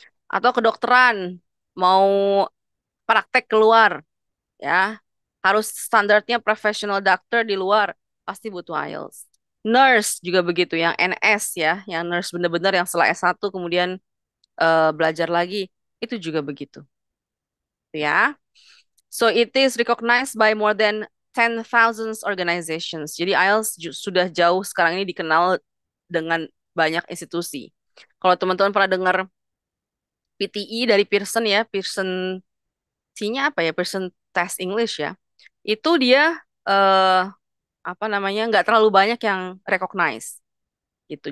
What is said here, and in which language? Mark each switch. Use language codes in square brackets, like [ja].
[id] Atau kedokteran, mau praktek keluar, ya, harus standarnya professional doctor di luar, pasti butuh IELTS. Nurse juga begitu, yang NS ya, yang nurse bener-bener yang setelah S1 kemudian belajar lagi, itu juga begitu. Ya. [en] So it is recognized by more than 10,000 organizations. [id] Jadi IELTS sudah jauh sekarang ini dikenal dengan banyak institusi. Kalau teman-teman pernah dengar PTE dari Pearson ya, Pearson C-nya apa ya, Pearson Test English ya, itu dia eh, apa namanya, nggak terlalu banyak yang recognize gitu.